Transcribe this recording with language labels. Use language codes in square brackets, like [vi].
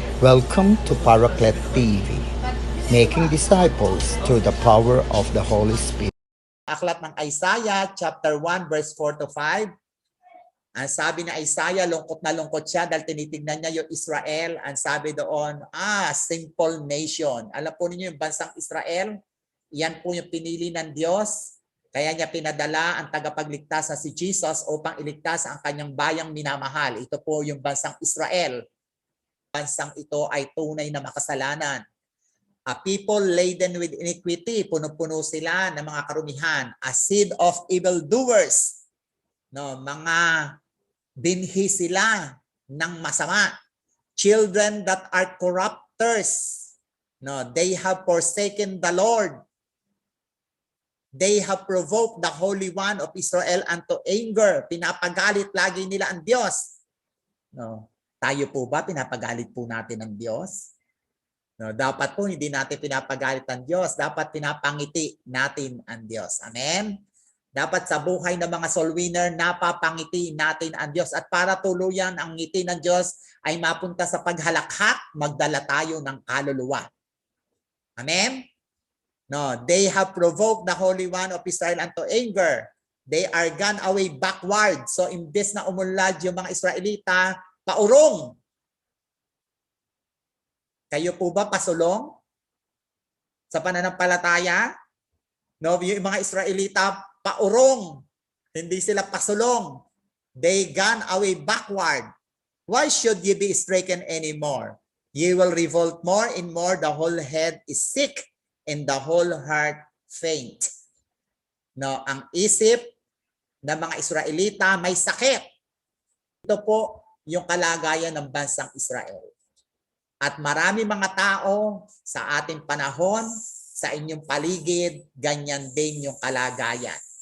[en] Welcome to Paraclet TV, making disciples through the power of the Holy Spirit. [tl] Aklat ng Isaiah chapter 1 verse 4 to 5. Ang sabi ni Isaiah, lungkot na lungkot siya dahil tinitignan niya yung Israel. Ang sabi doon, [en] simple nation. [tl] Alam po ninyo yung bansang Israel, yan po yung pinili ng Diyos. Kaya niya pinadala ang tagapagligtas na si Jesus upang iligtas ang kanyang bayang minamahal. Ito po yung bansang Israel. Bansang ito ay tunay na makasalanan. [en] A people laden with iniquity, [tl] puno-puno sila ng mga karumihan. [en] A seed of evildoers, [tl] no, mga binhi sila ng masama. [en] Children that are corrupters, no, they have forsaken the Lord. They have provoked the Holy One of Israel unto anger. [tl] Pinapagalit lagi nila ang Diyos. No, tayo po ba pinapagalit po natin ang Diyos? No, dapat po hindi natin pinapagalit ang Diyos. Dapat pinapangiti natin ang Diyos. Amen? Dapat sa buhay ng mga soul winner, napapangiti natin ang Diyos. At para tuluyan ang ngiti ng Diyos ay mapunta sa paghalakhak, magdala tayo ng kaluluwa. Amen? [en] No, they have provoked the Holy One of Israel unto anger. They are gone away backward. [tl] So imbes na umunlad yung mga Israelita, paurong. Kayo po ba pasulong sa pananampalataya? No, yung mga Israelita paurong. Hindi sila pasulong. [en] They gone away backward. Why should you be stricken anymore? You will revolt more and more. The whole head is sick and the whole heart faint. [tl] No, ang isip ng mga Israelita may sakit. Ito po yung kalagayan ng bansang Israel. At marami mga tao sa ating panahon, sa inyong paligid, ganyan din yung kalagayan.